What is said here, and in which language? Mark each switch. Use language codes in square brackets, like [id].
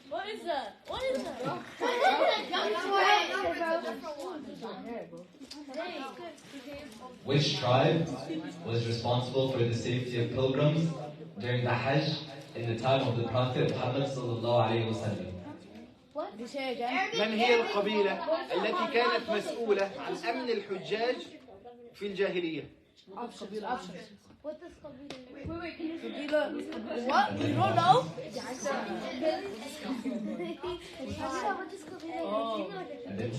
[en] What is that? What is that? Which tribe was responsible for the safety of pilgrims during the Hajj in the time of the Prophet Muhammad sallallahu alayhi wa sallam? [ar] من هي القبيلة التي كانت مسؤولة عن أمن الحجاج في الجاهلية؟ [en] What does قبيلة mean? Wait, can you What? You don't know? what does قبيلة mean?